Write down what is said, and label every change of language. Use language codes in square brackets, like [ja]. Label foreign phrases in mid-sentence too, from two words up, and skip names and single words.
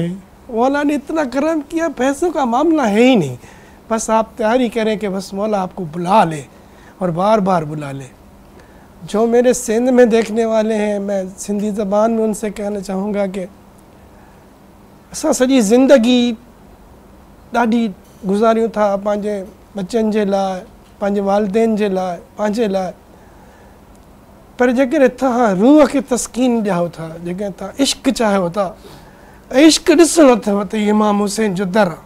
[ur] مولا نے اتنا کرم کیا, پیسوں کا معاملہ ہے ہی نہیں. بس آپ تیاری کریں کہ بس مولا آپ کو بلا لے اور بار بار بلا لے. جو میرے سندھ میں دیکھنے والے ہیں میں سندھی زبان میں ان سے کہنا چاہوں گا کہ [sd] اساں سॼी زندگی ॾाढी गुज़ारियूं था पंहिंजे बचनि जे लाइ, पंहिंजे वालिदेन जे लाइ, पंहिंजे लाइ. पर जेकर तव्हां रूह खे तस्कीन ॾियो था, जेकर तव्हां इश्क चाहियो था, इश्क ॾिसणो अथव त इमाम हुसैन जो दर आहे.